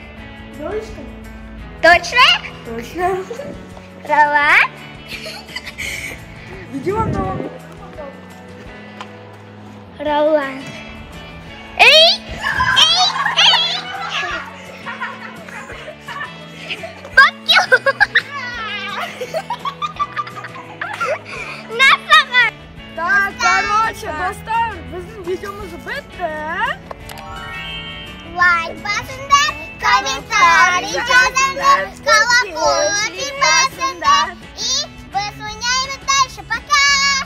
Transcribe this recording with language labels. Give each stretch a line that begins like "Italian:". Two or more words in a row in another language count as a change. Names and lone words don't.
Russian: Точно? Ролан? Идем. Ролан. Эй!
English: Fuck you!
Kazakh: Насаға!
Russian: Так, короче,
Kazakh: достар, біздің видеомыз бітті. Лайк басыңдар, комментарий жазыңдар. колокольчик басында.
Russian: И вызвоняем дальше. Пока!